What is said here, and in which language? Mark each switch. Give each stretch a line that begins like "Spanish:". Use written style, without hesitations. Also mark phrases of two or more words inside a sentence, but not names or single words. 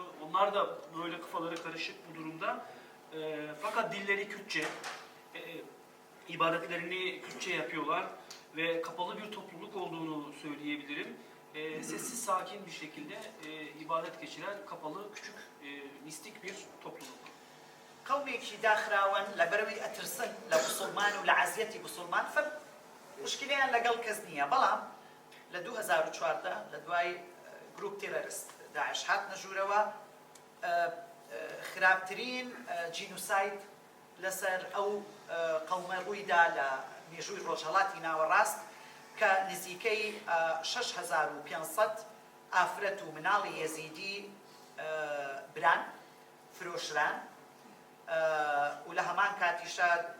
Turkish: Onlar da böyle kafaları karışık bu durumda. Fakat dilleri Kürtçe, ibadetlerini Kürtçe yapıyorlar ve kapalı bir topluluk olduğunu söyleyebilirim. Sessiz, sakin bir şekilde ibadet geçiren kapalı, küçük, mistik bir topluluk.
Central Kurdish: قومێکی داخراون لە بەرەوەی ئەترسن لە بوسڵمان و لە عەزیەتی بوسڵمان مشکلیان لەگەڵ کەس نییە بەڵام لە 2014 لە دوای گروپ تێرەریست داعش هاتنە ژوورەوە خراپترین جینوساید لەسەر ئەو قەومە ڕوویدا لە مێژووی ڕۆژهەڵاتی ناوەڕاست کە نزیکەی 6500 ئافرەت و مناڵی یەزیدی بران فرۆشران و لە هەمان کاتیشا